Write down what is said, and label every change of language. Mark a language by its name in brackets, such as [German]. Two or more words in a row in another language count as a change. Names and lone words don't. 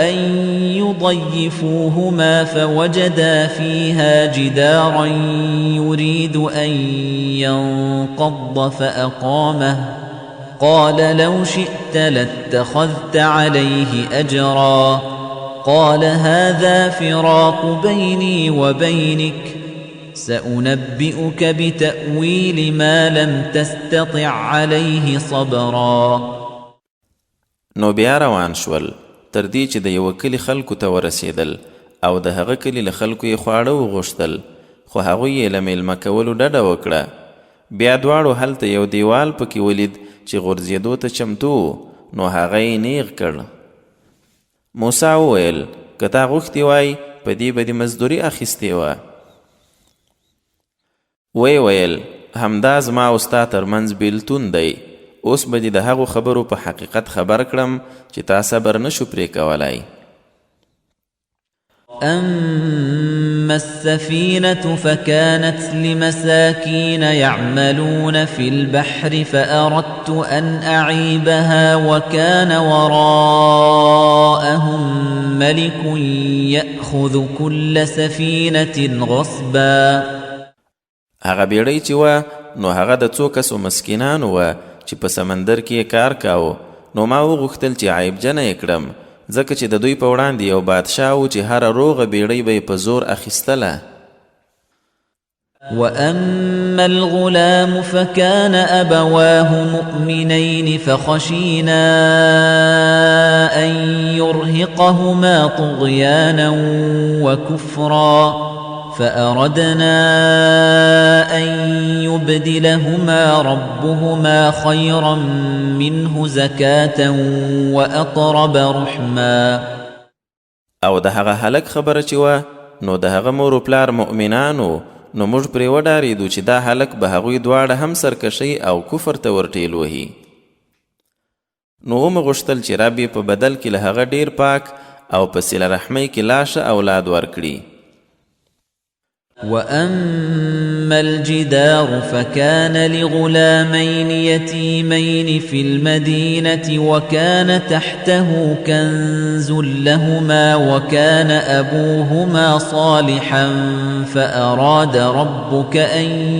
[Arabic] أن يضيفوهما فوجدا فيها جدارا يريد أن ينقض فأقامه قال لو شئت لاتخذت عليه أجرا قال هذا فراق بيني وبينك سأنبئك بتأويل ما لم تستطع عليه صبرا. [Pashto] نو بیا روان شول تر دې چې د یوه کلي خلکو ته ورسېدل او د هغه کلي له خلکو یې خواړه وغوښتل، خو هغوی یې له میلمه کولو ډډه وکړه. بیا دواړو هلته یو دیوال پکې ولید چې غورځېدو ته چمتو و، نو هغه یې نیغ کړ. موسی وویل که تا غوښتي وای په دې به دې مزدوري اخیستې وه. وی ویل همدا زما او ستا ترمنځ بیلتون دی، اوس به دې د هغو خبرو په حقیقت خبر کړم چې تا صبر نشو پرې کولی. [Arabic] أما السفينة فكانت لمساكين يعملون في البحر فأردت أن أعيبها وكان وراءهم ملك يأخذ كل سفينة غصبا. [Pashto] هغه بیړۍ چې وه نو هغه د څو کسو مسکینانو وه چې په سمندر کې کار کاوه. نو ما وغوښتل چې عیبجنه یې کړم ځکه چې د دوی په وړاندې یو بادشاه و چې هره روغه بیړۍ به یې په زور اخیستله. [Arabic] وأما الغلام فكان أبواه مؤمنين فخشينا أن يرهقهما طغيانا وكفرا فأردنا أن يبدلهما ربهما خيرا منه زكاة وأقرب رحما. [Pashto] او د هغه هلک خبره چې وه نو د هغه مور و پلار مؤمنانو، نو موږ پرې وډارېدو چې دا هلک به هغوی دواړه هم سرکشۍ او کفر ته ورټېل وهي. نو ومې غوښتل چې رب یې په بدل کې له هغه ډېر پاک او په صله رحمۍ کې لا ښه اولاد ورکړي. [Arabic] وأما الجدار فكان لغلامين يتيمين في المدينة وكان تحته كنز لهما وكان أبوهما صالحا فأراد ربك أن